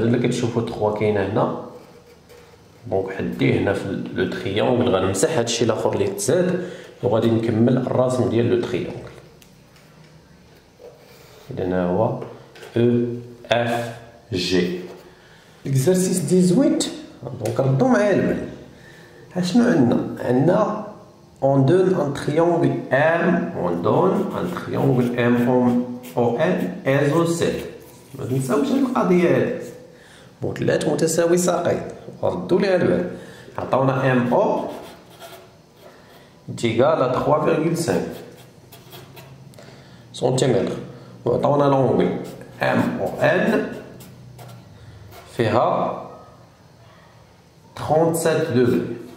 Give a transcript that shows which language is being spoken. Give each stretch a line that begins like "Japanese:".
Arabic: الا كتشوفوا 3 كاينه هنا دونك حديه هنا في لو تريونغل. غنمسح هادشي الاخر اللي تزاد وغادي نكمل الرسم ديال لو تريونغل. اذا هو او اف جي. اكزرسيس 18 دونك ردوا معايا البال. اشنو عندنا
French: on donne un triangle M, on donne un triangle MON isocèle.
Arabic: ما تنساوش هاد القضيه هادي، مثلث متساوي ساقين. ردوا لي البال. عطاونا ام او تيغال 3.5 سنتيمتر، وعطاونا لونغل ام او ان فيها 37 دوغري.